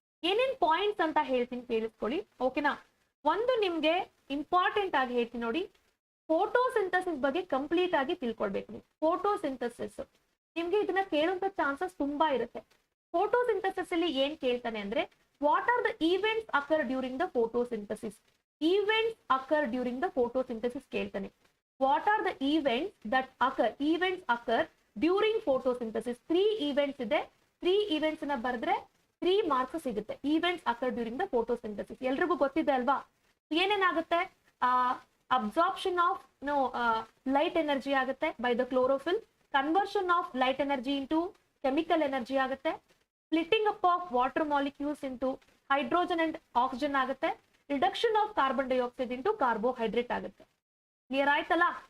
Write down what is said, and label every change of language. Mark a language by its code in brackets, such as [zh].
[kn] ಏನೇನ್ ಪಾಯಿಂಟ್ಸ್ ಅಂತ ಹೇಳ್ತೀನಿ, ಕೇಳಿಸ್ಕೊಳ್ಳಿ. ಓಕೆನಾ? ಒಂದು ನಿಮ್ಗೆ ಇಂಪಾರ್ಟೆಂಟ್ ಆಗಿ ಹೇಳ್ತೀನಿ ನೋಡಿ, ಫೋಟೋಸಿಂಥಸಿಸ್ ಬಗ್ಗೆ ಕಂಪ್ಲೀಟ್ ಆಗಿ ತಿಳ್ಕೊಳ್ಬೇಕು ನೀವು. ಫೋಟೋಸಿಂಥಸಿಸ್ ನಿಮ್ಗೆ ಇದನ್ನ ಕೇಳುವಂತ ಚಾನ್ಸಸ್ ತುಂಬಾ ಇರುತ್ತೆ. ಫೋಟೋಸಿಂಥಸಿಸ್ ಅಲ್ಲಿ ಏನ್ ಕೇಳ್ತಾನೆ ಅಂದ್ರೆ, [en] What are the events occur during the photosynthesis. Events occur during the photosynthesis [kn] ಕೇಳ್ತಾನೆ. [en] What are the events that occur? Events occur during photosynthesis. [kn] 3 events ಇದೆ. 3 events ನ ಬರೆದ್ರೆ 3 ಮಾರ್ಕ್ಸ್ ಸಿಗುತ್ತೆ. [en] Events occur during the photosynthesis. [kn] ಎಲ್ರಿಗೂ ಗೊತ್ತಿದೆ ಅಲ್ವಾ? ಏನೇನಾಗುತ್ತೆ, [en] Absorption of light energy ಆಗುತ್ತೆ by the chlorophyll, conversion of light energy into chemical energy ಆಗುತ್ತೆ, splitting up of water molecules into hydrogen and oxygen ಆಗುತ್ತೆ, reduction of carbon dioxide into carbohydrate ಆಗುತ್ತೆ. [kn] Clear ಆಯ್ತಲ್ಲ?